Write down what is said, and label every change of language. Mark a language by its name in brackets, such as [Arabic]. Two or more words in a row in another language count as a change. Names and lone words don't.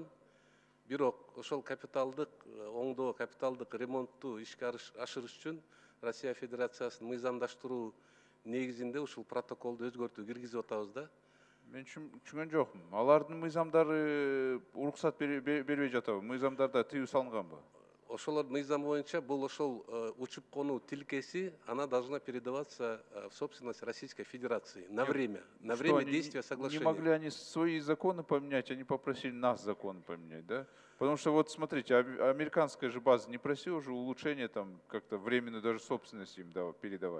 [Kyrgyz] Бирок ошол капиталдык оңдоо, капиталдык ремонтту ишке ашырыш үчүн Россия Федерациясынын мыйзамдаштыруу негизинде ушул протоколду өзгөртүү киргизип атабыз да. Мен түшүнгөн жокмун. Алардын мыйзамдары уруксат бербей жатабы? Мыйзамдарда тыюу салынганбы? Ошолор мыйзам боюнча бул ошол учуп конуу тилкеси, [Russian] она должна передаваться в собственность Российской Федерации на время действия соглашения. Не могли они свои законы поменять, они попросили нас законы поменять, да? Потому что вот смотрите, американская же база не просила уже улучшения там как-то временную даже собственность им передавать.